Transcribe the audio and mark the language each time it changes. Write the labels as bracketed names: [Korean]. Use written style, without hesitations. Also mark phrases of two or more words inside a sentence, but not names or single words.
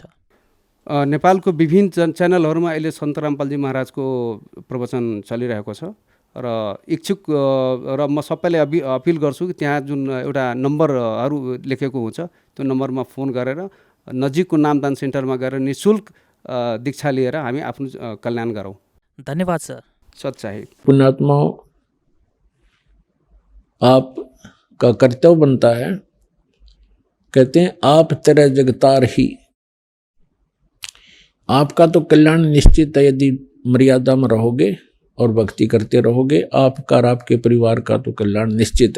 [Nepali] नेपालको विभिन्न च्यानलहरूमा अहिले सन्त रामपालजी महाराजको प्रवचन चलिरहेको छ र इच्छुक र म सबैले अपिल गर्छु कि त्यहाँ जुन एउटा नम्बरहरू लेखेको हुन्छ त्यो नम्बरमा फोन गरेर नजिकको नामदान सेन्टरमा गएर निःशुल्क दीक्षा लिएर हामी आफ्नो कल्याण गरौँ। धन्यवाद सर। [Hindi] सच्चाई पुण्यात्माओं, आपका कर्तव्य बनता है, कहते हैं आप तेरा जगतार ही। आपका तो कल्याण निश्चित है यदि मर्यादा में रहोगे और भक्ति करते रहोगे, आपका और आपके परिवार का तो कल्याण निश्चित है।